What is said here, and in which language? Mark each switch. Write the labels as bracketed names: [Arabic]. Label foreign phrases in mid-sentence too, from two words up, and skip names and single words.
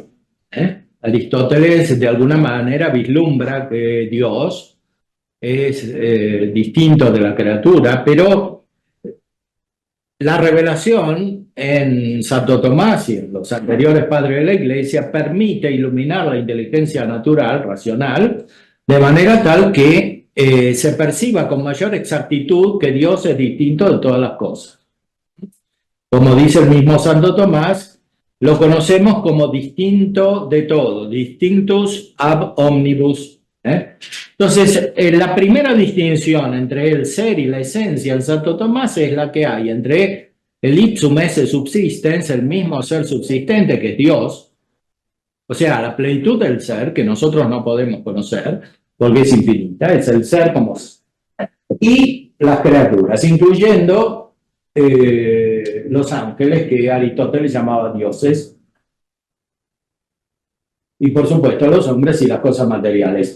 [Spanish] Aristóteles de alguna manera vislumbra que Dios es distinto de la criatura, pero la revelación en Santo Tomás y en los anteriores padres de la Iglesia permite iluminar la inteligencia natural, racional, de manera tal que se perciba con mayor exactitud que Dios es distinto de todas las cosas. Como dice el mismo Santo Tomás, lo conocemos como distinto de todo, [Latin] distinctus ab omnibus. [Spanish] Entonces, la primera distinción entre el ser y la esencia en Santo Tomás es la que hay entre el [Latin] ipsum esse subsistens, [Spanish] el mismo ser subsistente que es Dios, o sea, la plenitud del ser que nosotros no podemos conocer, porque es infinita, es el ser como ser, y las criaturas, incluyendo los ángeles que Aristóteles llamaba dioses, y por supuesto los hombres y las cosas materiales.